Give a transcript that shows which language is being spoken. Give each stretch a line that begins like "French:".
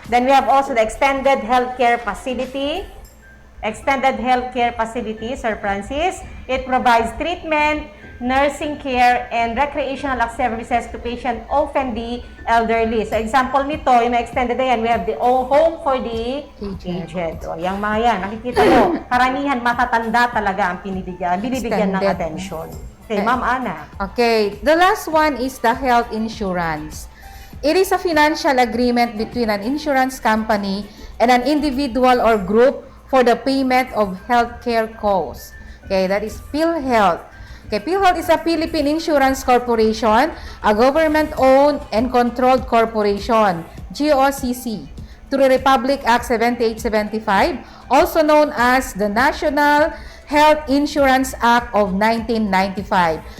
English: Then we have also the extended healthcare facility. Extended healthcare facility, Sir Francis. It provides treatment, nursing care, and recreational services to patient, often the elderly. So
Filipino: example nito, yung extended na yan,
English: we have the home for the aged.
Filipino: O, yung mga yan, nakikita mo, karamihan matatanda talaga ang binibigyan ng attention.
English: Okay, Ma'am Ana. Okay, the last one is the health insurance. It is a financial agreement between an insurance company and an individual or group for the payment of healthcare costs. Okay, that is PhilHealth. Okay, PhilHealth is a Philippine Insurance Corporation, a government-owned and controlled corporation, GOCC, through Republic Act 7875, also known as the National Health Insurance Act of 1995.